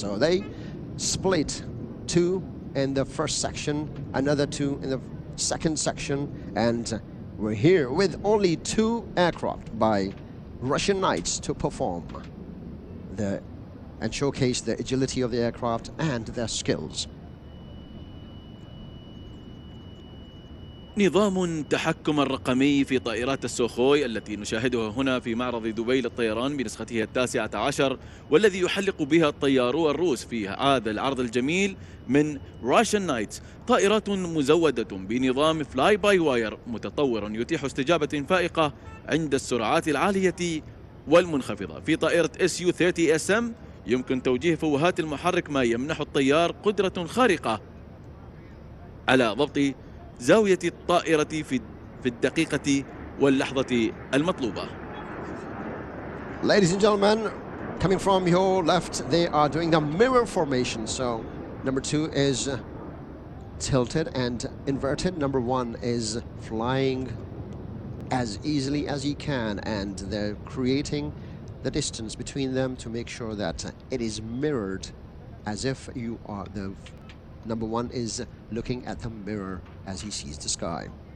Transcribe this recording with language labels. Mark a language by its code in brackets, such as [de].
[en] So they split, 2 in the first section, another 2 in the second section, and we're here with only 2 aircraft by Russian Knights to perform and showcase the agility of the aircraft and their skills. [ar] نظام التحكم الرقمي في طائرات السوخوي التي نشاهدها هنا في معرض دبي للطيران بنسخته 19، والذي يحلق بها الطيارو الروس في هذا العرض الجميل من راشن نايتس. طائرات مزودة بنظام فلاي باي واير متطور يتيح استجابة فائقة عند السرعات العالية والمنخفضة. في طائرة Su-30SM يمكن توجيه فوهات المحرك، ما يمنح الطيار قدرة خارقة على ضبط زاوية الطائرة في الدقيقة واللحظة المطلوبة. [en] Ladies and gentlemen, coming from your left, they are doing the mirror formation. So number 2 is tilted and inverted. Number 1 is flying as easily as he can, and they're creating the distance between them to make sure that it is mirrored as if you are the number 1 is looking at the mirror as he sees the sky.